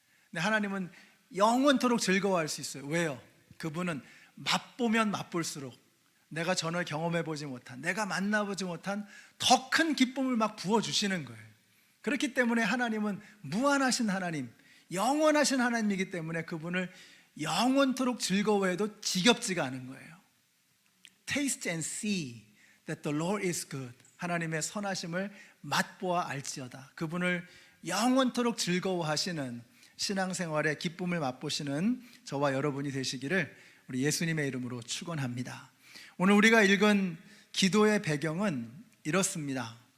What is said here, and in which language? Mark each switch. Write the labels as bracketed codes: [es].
[ko] 근데 하나님은 영원토록 즐거워할 수 있어요. 왜요? 그분은 맛보면 맛볼수록 내가 전혀 경험해보지 못한, 내가 만나보지 못한 더 큰 기쁨을 막 부어주시는 거예요. 그렇기 때문에 하나님은 무한하신 하나님, 영원하신 하나님이기 때문에 그분을 영원토록 즐거워해도 지겹지가 않은 거예요. [en] Taste and see that the Lord is good. [ko] 하나님의 선하심을 맛보아 알지어다. 그분을 영원토록 즐거워하시는 신앙생활의 기쁨을 맛보시는 저와 여러분이 되시기를 우리 예수님의 이름으로 축원합니다. 오늘 우리가 읽은 기도의 배경은 이렇습니다.